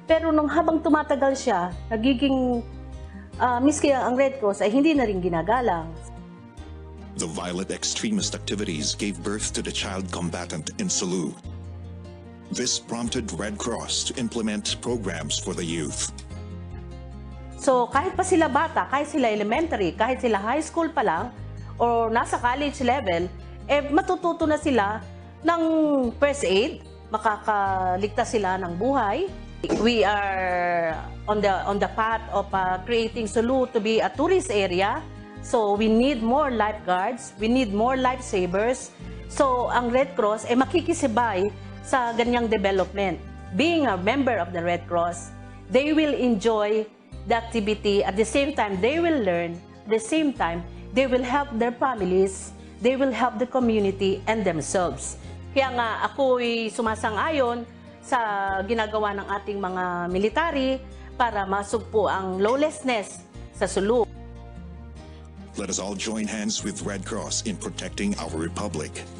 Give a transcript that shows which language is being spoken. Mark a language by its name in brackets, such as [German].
[Filipino] Pero nung habang tumatagal siya, nagiging miski ang Red Cross ay hindi na rin ginagalang. [English] The violent extremist activities gave birth to the child combatant in Sulu. This prompted Red Cross to implement programs for the youth. [Filipino] So kahit pa sila bata, kahit sila elementary, kahit sila high school pa lang, or nasa college level, matututo na sila ng first aid, makakaligtas sila ng buhay. [English] We are on the path of creating Sulu to be a tourist area. So we need more lifeguards, we need more lifesavers. [Filipino] So ang Red Cross ay makikisabay sa ganyang development. [English] Being a member of the Red Cross, they will enjoy the activity. At the same time, they will learn. At the same time, they will help their families, they will help the community and themselves. [Filipino] Kaya nga ako'y sumasang-ayon sa ginagawa ng ating mga military para masugpo ang lawlessness sa Sulu. [English] Let us all join hands with Red Cross in protecting our republic.